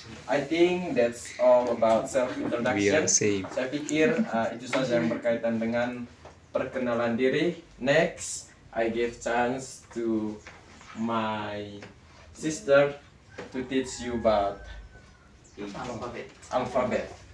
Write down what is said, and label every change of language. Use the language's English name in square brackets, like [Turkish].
[English] I think that's all about self introduction. [Indonesian] Saya pikir itu saja yang berkaitan dengan perkenalan diri. [English] Next, I give chance to my sister to teach you about alphabet.